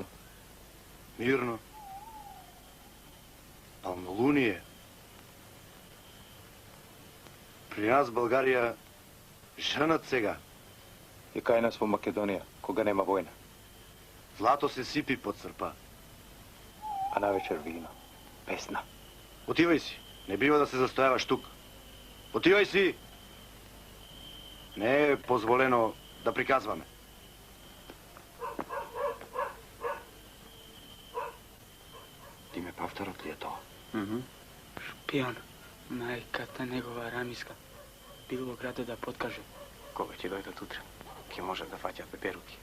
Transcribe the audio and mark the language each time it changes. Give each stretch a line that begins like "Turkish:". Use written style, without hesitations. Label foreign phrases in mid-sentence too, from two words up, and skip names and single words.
Bulgarian: Мирно? Пълнолуние. При нас, България, женат сега.
Macedonian: И кај нас во Македонија, кога нема војна. Злато се сипи под српа. А навечер вино, песна.
Bulgarian: Отивай си. Не бива да се застояваш тук. Отивай си! Не е позволено да приказваме.
Macedonian: Диме Павтарот ли е тоа? Шпион. Мајката негова Рамиска. Бил во градот да подкаже. Кога ќе дојдат утре, ќе можат да фаќат пеперуки.